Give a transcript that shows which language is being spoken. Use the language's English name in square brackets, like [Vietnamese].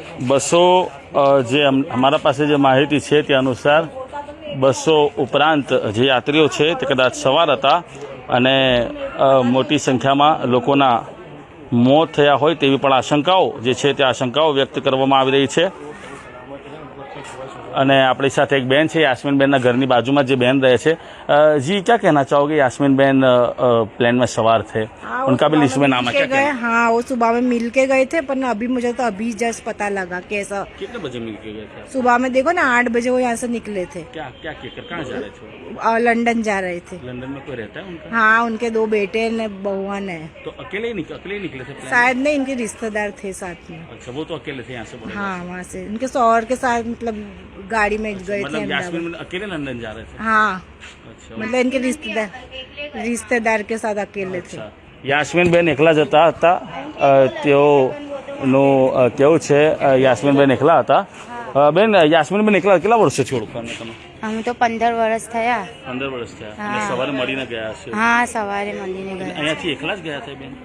[Gujarati] બસો જે અમારા પાસે જે માહિતી છે તે અનુસાર 200 ઉપરાંત જે યાત્રીઓ છે તે કદાચ સવાર હતા અને મોટી સંખ્યામાં લોકોના મોત થયા હોય તેવી પણ આશંકાઓ જે છે તે આશંકાઓ વ્યક્ત કરવામાં આવી રહી છે। અને આપણી સાથે [Hindi] एक बहन है, यास्मीन बहन घरनी बाजू में जो बहन रहे थे, जी क्या कहना चाहोगे? यास्मीन बहन प्लेन में सवार थे, उनका भी लिस्ट में नाम है, क्या गए? हाँ, वो सुबह में मिल के गए थे, पर अभी मुझे तो अभी जस्ट पता लगा कैसा। कितने बजे मिल के गए थे? सुबह में देखो ना 8 बजे वो यहाँ से निकले थे। क्या क्या कहकर कहाँ जा रहे थे? लंदन जा रहे थे। लंदन में कोई रहता है उनका? हाँ, उनके 2 बेटे ने बहुआन है। तो अकेले ही निकले थे? शायद नहीं, इनके रिश्तेदार थे साथ में। अच्छा, वो तो अकेले थे यहाँ से? हाँ, वहाँ से उनके शौहर के साथ मतलब गाड़ी में गए थे। मतलब यास्मीन अकेले लंदन जा रहे थे? हाँ, अच्छा, मतलब इनके रिश्तेदार के साथ अकेले थे। [Gujarati] यास्मीन बेन एकला जता હતા તેઓનું કેવું છે? યાસ્મીન બેન એકલા હતા। બેન, યાસ્મીન બેન એકલા કેટલા વર્ષથી ઓળખવાના તમે? અમે તો 15 વર્ષ થયા। 15 વર્ષ થયા અને સવારે મળીને ગયા હશે? હા, સવારે મળીને ગયા। અહીંયાથી એકલા જ ગયા હતા બેન?